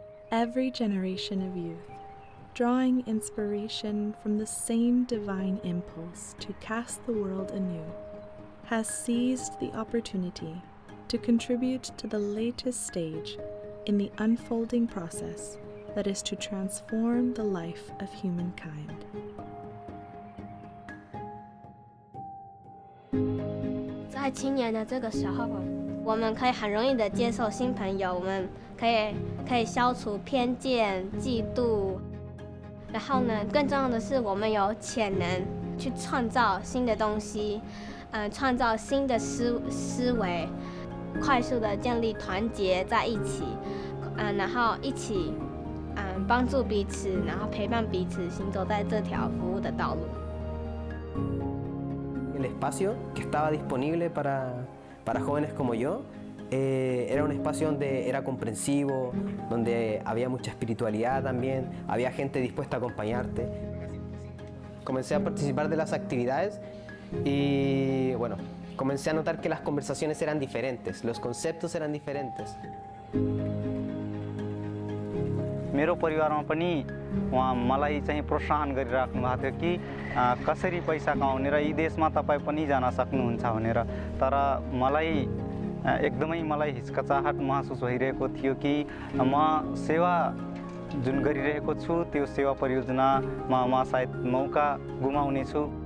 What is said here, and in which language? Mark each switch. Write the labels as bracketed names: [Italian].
[English] Every generation of youth, drawing inspiration from the same divine impulse to cast the world anew, has seized the opportunity to contribute to the latest stage in the unfolding process that is to transform the life of humankind. [Chinese] 在青年的这个时候，我们可以很容易的接受新朋友，我们可以消除偏见、嫉妒。然后呢，更重要的是，我们有潜能去创造新的东西，创造新的思维，快速的建立团结在一起，然后一起帮助彼此，然后陪伴彼此，行走在这条服务的道路。 [Spanish] El espacio que estaba disponible para jóvenes como yo era un espacio donde era comprensivo, donde había mucha espiritualidad también, había gente dispuesta a acompañarte. Comencé a participar de las actividades y bueno, comencé a notar que las conversaciones eran diferentes, los conceptos eran diferentes. [Nepali] मेरो परिवारमा पनि उहाँ मलाई चाहिँ प्रोत्साहन गरिराख्नु भएको थियो कि कसरी पैसा कमाउने र यी देशमा तपाईँ पनि जान सक्नुहुन्छ भनेर। तर मलाई हिचकिचाहट महसुस भइरहेको थियो कि म सेवा जुन गरिरहेको छु त्यो सेवा परियोजनामा म सायद मौका गुमाउने छु।